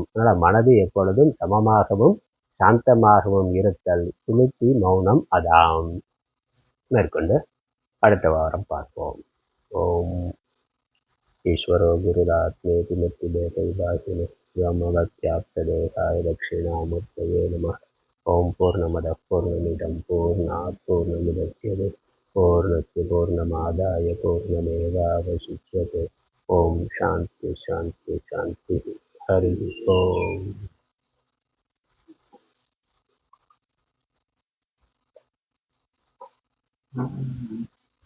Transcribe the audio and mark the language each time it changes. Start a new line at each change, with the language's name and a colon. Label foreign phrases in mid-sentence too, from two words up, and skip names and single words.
Tamil: அதனால மனது எப்பொழுதும் சமமாகவும் சாந்தமாகவும் இருத்தல் சுளுத்தி மௌனம் அதாம். மேற்கொண்டு அடுத்த வாரம் பார்ப்போம்.
Sanskrit: ॐ ईश्वरो गुरुरात्मेति मुक्तिभेदविभासिनि व्योमवद्व्याप्तदेहाय दक्षिणामूर्तये नमः. ॐ पूर्णमदः पूर्णमिदं पूर्णात् पूर्णमुदच्यते पूर्णस्य पूर्णमादाय पूर्णमेवावशिष्यते. ॐ शान्ति शान्ति शान्ति। हरि ॐ.